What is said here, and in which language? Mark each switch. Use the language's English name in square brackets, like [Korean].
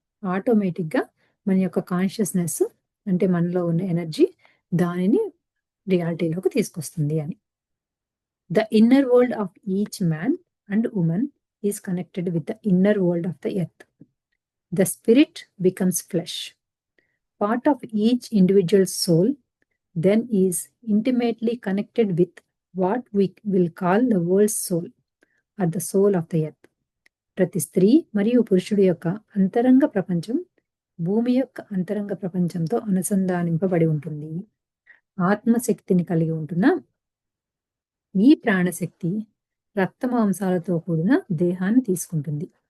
[Telugu] ఆటోమేటిక్‌గా మన యొక్క కాన్షియస్‌నెస్ అంటే మనలో ఉన్న ఎనర్జీ దానిని రియాలిటీలోకి తీసుకొస్తుంది అని. [English] The inner world of each man and woman is connected with the inner world of the earth. The spirit becomes flesh. Part of each individual soul then is intimately connected with what we will call the world's soul or the soul of the earth. [Telugu] ప్రతి స్త్రీ మరియు పురుషుడి యొక్క అంతరంగ ప్రపంచం భూమి యొక్క అంతరంగ ప్రపంచంతో అనుసంధానింపబడి ఉంటుంది. ఆత్మశక్తిని కలిగి ఉంటున్న ఈ ప్రాణశక్తి రక్త మాంసాలతో కూడిన దేహాన్ని తీసుకుంటుంది.